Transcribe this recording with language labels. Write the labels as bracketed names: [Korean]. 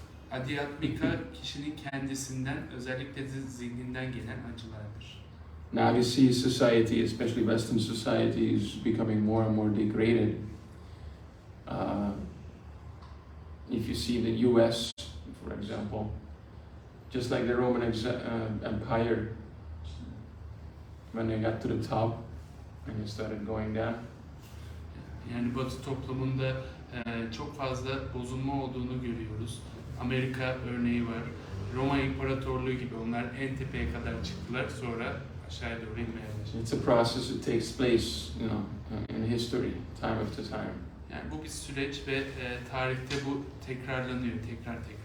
[Turkish] Adhyatmika kişinin kendisinden, özellikle de zihninden gelen acılardır. [English] Now you see society, especially Western society, is becoming more and more degraded. If you see the US, for example, just like the Roman Empire, when they got to the top and they started going down. [Turkish] Yani Batı toplumunda çok fazla bozulma olduğunu görüyoruz. Amerika örneği var. Roma İmparatorluğu gibi onlar en tepeye kadar çıktılar, sonra aşağıya doğru inmeye başladı. [English] It's a process that takes place, in history, time after time. [Turkish] Yani bu bir süreç ve tarihte bu tekrarlanıyor, tekrar.